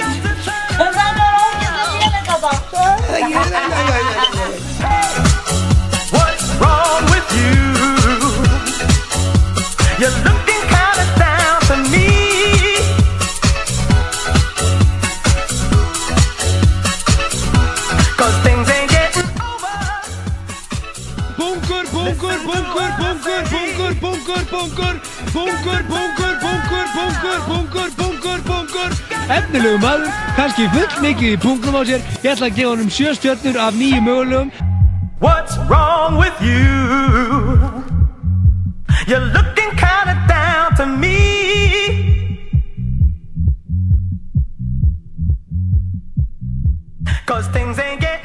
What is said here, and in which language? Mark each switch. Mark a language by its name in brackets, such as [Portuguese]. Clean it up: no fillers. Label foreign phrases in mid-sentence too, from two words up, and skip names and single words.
[English] What's wrong with you? You're looking kinda down to me. Cause things ain't getting over. [Icelandic] Bunkur. Efnilegu maður, kannski full mikið í punktum á sér. Ég ætla að gefa honum 7 stjörnur af 9 mögulegum. [English] What's wrong with you? You're looking kinda down to me. Cause things ain't